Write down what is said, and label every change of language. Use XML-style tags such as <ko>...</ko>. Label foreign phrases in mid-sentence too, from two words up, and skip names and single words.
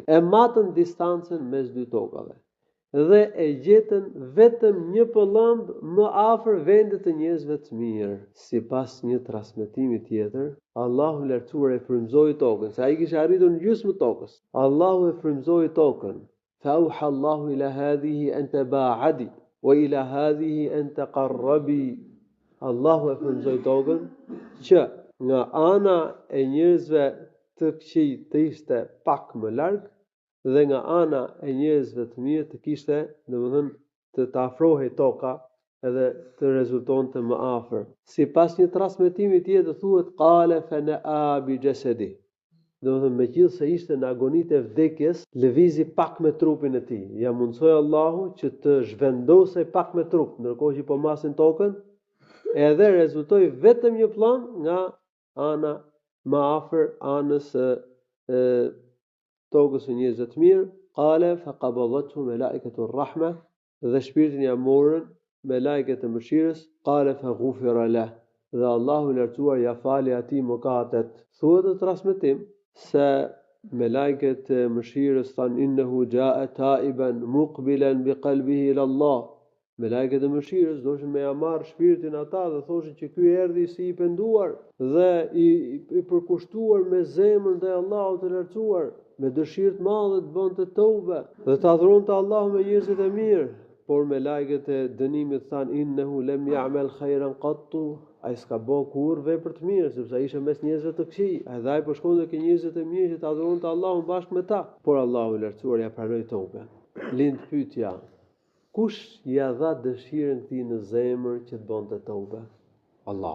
<sq>E matën distancën mes dy tokave. Dhe e gjetën vetëm një pëllëmb më afër vendit të njerëzve të mirë. Sipas një transmetimi tjetër, Allahu i lartësuar e frymëzoi tokën, se ai kishte arritur në gjysmë tokës. Allahu e frymëzoi tokën.</sq> <ar>فأوحى الله إلى هذه أن تباعدي وإلى هذه أن تقربي.</ar> <sq>Allahu e frymëzoi tokën që nga ana e njerëzve të këqij të ishte pak më larg dhe nga ana e njerëzve të mirë të kishte, domethënë, të afrohej toka edhe të rezultonte më afër. Sipas një transmetimi tjetër thuhet</sq> <ar>قال فنأى بجسده.</ar> <sq>Domethënë megjithëse ishte në agonitë e vdekjes, lëvizi pak me trupin e tij. Ja mundsoi Allahu që të zhvendosej pak me trup, ndërkohë që po masin tokën, edhe rezultoi vetëm një plan nga ana më afër anës së tokës së njerëzve të mirë.</sq> <ar>قال فقبضته ملائكة الرحمة,</ar> <sq>dhe shpirtin ja morën me lajket e mëshirës.</sq> <ar>قال فغفر له,</ar> <sq>dhe Allahu i lartësuar ja fali atij mëkatet. Thuhet në transmetim se me lajket e mëshirës thanë</sq> <ar>إنه جاء تائبا مقبلا بقلبه إلى الله.</ar> <sq>Me lajket e mëshirës doshin me ja marrë shpirtin ata dhe thoshin që ky erdhi si i penduar dhe i përkushtuar me zemrën ndaj Allahut të lartësuar, me dëshirë të madhe të bënte tauba dhe të adhuronte Allahun me njerëzit e mirë. Por me lajket e dënimit thanë</sq> <ar>إنه لم يعمل خيرا قط,</ar> <sq>ai s'ka bën kur vepër të mirë, sepse ai ishte mes njerëzve të këqij, edhe ai po shkonte ke njerëzit e mirë që të adhuronte Allahun bashkë me ta. Por Allahu i lartësuar ja pranoi tauben. Lind pyetja: kush ja dha dëshirën këtij në zemër që të bënte tauba? Allahu.</sq>